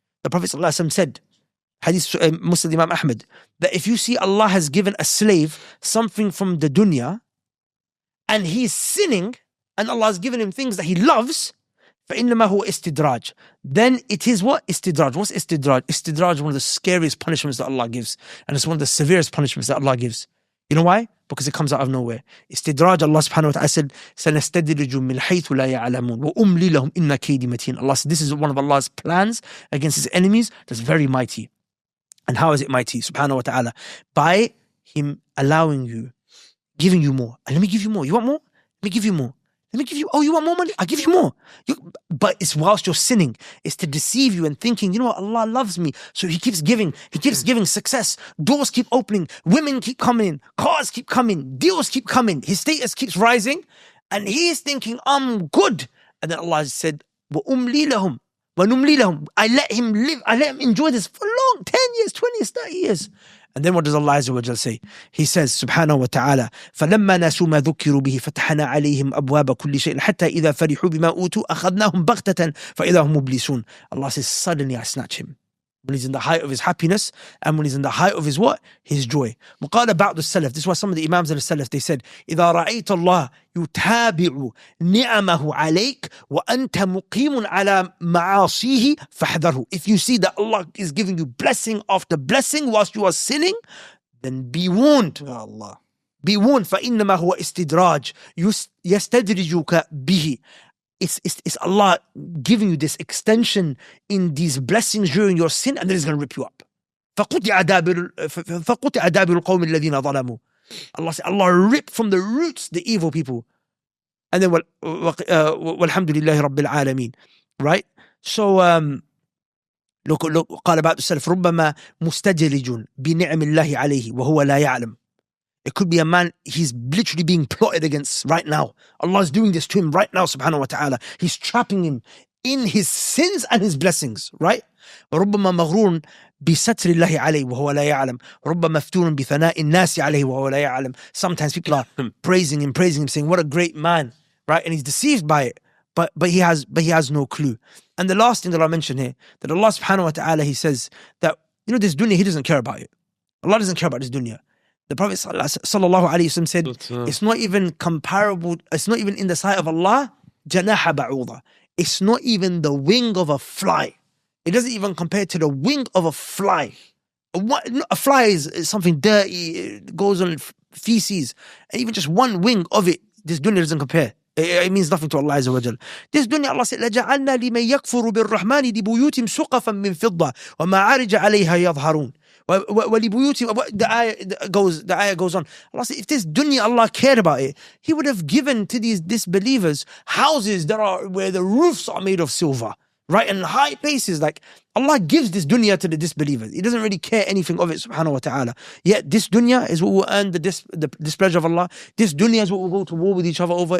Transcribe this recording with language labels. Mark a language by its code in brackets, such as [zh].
[en] The Prophet ﷺ said, Hadith Muslim Imam Ahmed, that if you see Allah has given a slave something from the dunya and he's sinning and Allah has given him things that he loves, [ar] فإنما هو استدراج. [en] Then it is what? Istidraj. What's istidraj? Istidraj is one of the scariest punishments that Allah gives, and it's one of the severest punishments that Allah gives. You know why? Because it comes out of nowhere. Istidraj, Allah subhanahu wa ta'ala said, [ar] سَنَسْتَدْرِجُ مِنْ حَيْثُ لَا يَعْلَمُونَ وَأُمْلِي لَهُمْ إِنَّ كَيْدِي مَتِينٌ. [en] Allah said this is one of Allah's plans against His enemies that's very mighty. And how is it mighty? Subhanahu wa ta'ala. By Him allowing you, giving you more. And let me give you more. You want more? Let me give you more. Let me give you, oh, you want more money? I'll give you more. But it's whilst you're sinning. It's to deceive you and thinking, you know what, Allah loves me. So He keeps giving. He keeps giving success. Doors keep opening. Women keep coming in. Cars keep coming. Deals keep coming. His status keeps rising. And he is thinking, I'm good. And then Allah said, [ar] وَأُمْلِي لَهُمْ وَنُمْلِي لَهُمْ. [en] I let him live. I let him enjoy this for long. 10 years, 20 years, 30 years. And then what does Allah Azza wa Jal say? He says, subhanahu wa ta'ala, [ar] فَلَمَّا نَسُوا مَا ذُكِّرُوا بِهِ فَتَحْنَا عَلَيْهِمْ أَبْوَابَ كُلِّ شَيْءٍ حَتَّى إِذَا فَرِحُوا بِمَا أُوتُوا أَخَذْنَاهُمْ بَغْتَةً فَإِذَا هُمْ مُبْلِسُونَ. [en] Allah says, suddenly I snatch him. When he's in the height of his happiness and when he's in the height of his what? His joy. [ar] وقال بعض السلف, [en] this is why some of the Imams of the Salaf, they said, [ar] إِذَا رَأَيْتَ اللَّهَ يُتَابِعُ نِعَمَهُ عَلَيْكَ وَأَنْتَ مُقِيمٌ عَلَى مَعَاصِيهِ فَاحْذَرْهُ. [en] If you see that Allah is giving you blessing after blessing whilst you are sinning, then be warned. Ya Allah. Be warned. [ar] فَإِنَّمَا هُوَ إِسْتِدْرَاجٌ يَسْتَدْرِجُكَ بِهِ. [en] It's Allah giving you this extension in these blessings during your sin, and then He's going to rip you up. [ar] فَقُطِعَ دَابِرُ الْقَوْمِ الَّذِينَ ظَلَمُوا. [en] Allah said, Allah ripped from the roots the evil people. And then [ar] وَالْحَمْدُ لِلَّهِ رَبِّ الْعَالَمِينَ. [en] Right? So look [ar] قال بعض السلف ربما مستدرج بنعم الله عليه وهو لا يعلم. [en] It could be a man, he's literally being plotted against right now. Allah is doing this to him right now, subhanahu wa ta'ala. He's trapping him in his sins and his blessings, right? [ar] ربما مغرور بستر الله عليه وهو لا يعلم. ربما مفتون بثناء الناس عليه وهو لا يعلم. [en] Sometimes people are praising him, saying, what a great man, right? And he's deceived by it. But he has no clue. And the last thing that I'll mention here, that Allah subhanahu wa ta'ala, He says that, you know, this dunya, He doesn't care about it. Allah doesn't care about this dunya. The Prophet sallallahu alayhi wasallam said, it's not even comparable, it's not even in the sight of Allah, janaha ba'udha. It's not even the wing of a fly. It doesn't even compare to the wing of a fly. A fly is something dirty, it goes on feces, and even just one wing of it, this dunya doesn't compare. It means nothing to Allah Azza wa Jal. This dunya, Allah said, [ar] لَجَعَلْنَا لِمَنْ يَكْفُرُ بِالرَّحْمَنِ لِبُيُوتِهِمْ سُقَفًا مِّن فِضَّةٍ وَمَعَارِجَ عَلَيْهَا يَظْهَرُونَ وَلِبُيُوتِهِمْ. [en] The ayah goes on. Allah said, if this dunya, Allah cared about it, He would have given to these disbelievers houses that are where the roofs are made of silver, right? And high places. Like, Allah gives this dunya to the disbelievers. He doesn't really care anything of it, subhanahu wa ta'ala. Yet this dunya is what will earn the displeasure of Allah. This dunya is what will go to war with each other over.